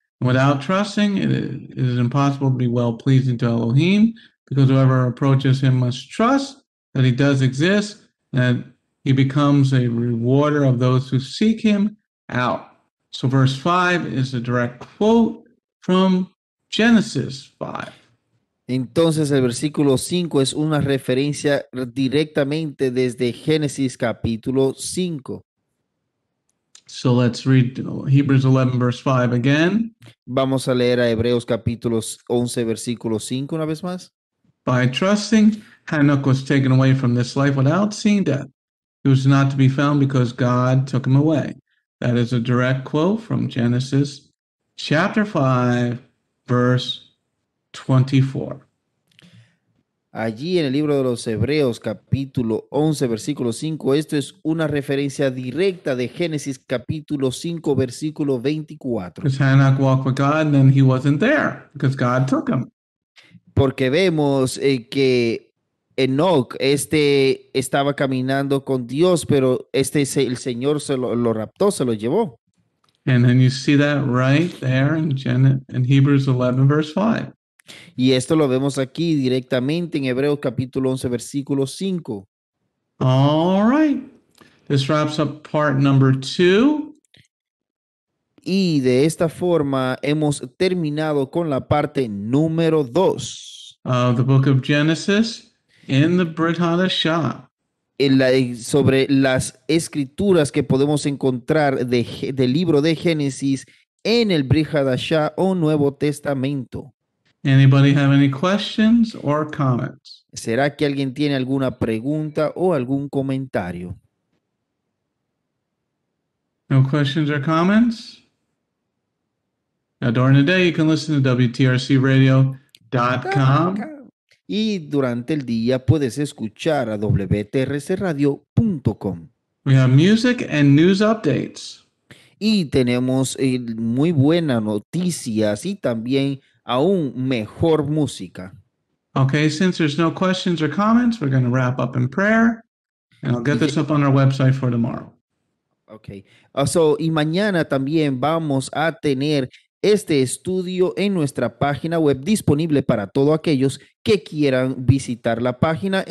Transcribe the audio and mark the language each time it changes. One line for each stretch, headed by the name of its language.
English: Without trusting, it is impossible to be well-pleasing to Elohim, because whoever approaches him must trust that he does exist, and that he becomes a rewarder of those who seek him out. So verse 5 is a direct quote from Genesis 5.
Spanish: Entonces el versículo 5 es una referencia directamente desde Génesis capítulo 5.
English: So let's read Hebrews 11, verse 5 again.
Spanish: Vamos a leer a Hebreos capítulo 11, versículo 5 una vez más.
English: By trusting, Hanok was taken away from this life without seeing death. He was not to be found because God took him away. That is a direct quote from Genesis chapter 5, verse 24.
Spanish: Allí en el libro de los Hebreos capítulo 11, versículo 5, esto es una referencia directa de Génesis capítulo 5, versículo 24.
English: Because Hanok walked with God and then he wasn't there because God took him.
Spanish: Porque vemos que Enoch estaba caminando con Dios, pero el Señor lo raptó, se lo llevó.
English: And then you see that right there in Hebrews 11, verse 5.
Spanish: Y esto lo vemos aquí directamente en Hebreos capítulo 11, versículo 5.
English: All right. This wraps up part number 2.
Spanish: Y de esta forma hemos terminado con la parte número 2.
English: Of the book of Genesis in the Brit Hadashah.
Spanish: Sobre las escrituras que podemos encontrar del libro de Génesis en el Brit Hadashah o Nuevo Testamento.
English: Anybody have any questions or comments?
Spanish: ¿Será que alguien tiene alguna pregunta o algún comentario?
English: No questions or comments? Now, during the day, you can listen to WTRCradio.com.
Spanish: Y durante el día puedes escuchar a WTRCradio.com.
English: We have music and news updates.
Spanish: Y tenemos muy buenas noticias y también aún mejor música.
English: Okay, since there's no questions or comments, we're going to wrap up in prayer. And I'll get this up on our website for tomorrow. Okay.
Spanish: Y mañana también vamos a tener este estudio en nuestra página web disponible para todos aquellos que quieran visitar la página.